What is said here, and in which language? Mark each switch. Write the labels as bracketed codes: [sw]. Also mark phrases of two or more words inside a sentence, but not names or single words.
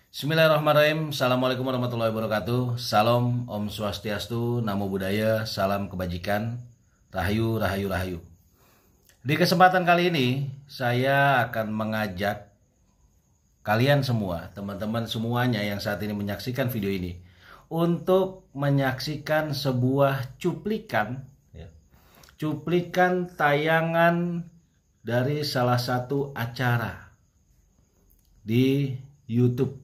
[ar] بسم الله الرحمن الرحيم. السلام عليكم ورحمة الله وبركاته. [id] Salam, [sa] Om Swastiastu, [pi] Namo Buddhaya, [id] salam kebajikan, Rahayu, Rahayu, Rahayu. Di kesempatan kali ini, saya akan mengajak kalian semua, teman-teman semuanya yang saat ini menyaksikan video ini, untuk menyaksikan sebuah cuplikan, cuplikan tayangan dari salah satu acara di YouTube.